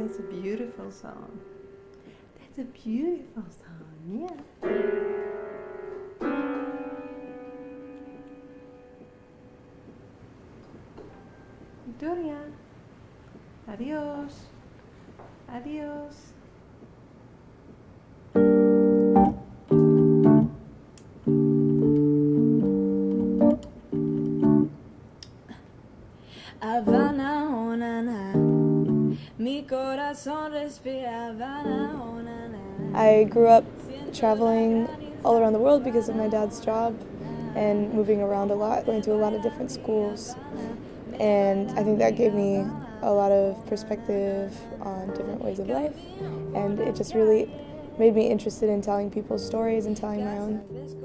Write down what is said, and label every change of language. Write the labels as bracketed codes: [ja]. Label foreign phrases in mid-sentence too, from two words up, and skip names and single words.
[en] It's a beautiful song. That's a beautiful song, yeah. Victoria. [es] Adios. Adios. Havana, oh na na, mi corazón respira Havana, oh na na. [en] I grew up traveling all around the world because of my dad's job and moving around a lot, going to a lot of different schools. And I think that gave me a lot of perspective on different ways of life, and it just really made me interested in telling people's stories and telling my own.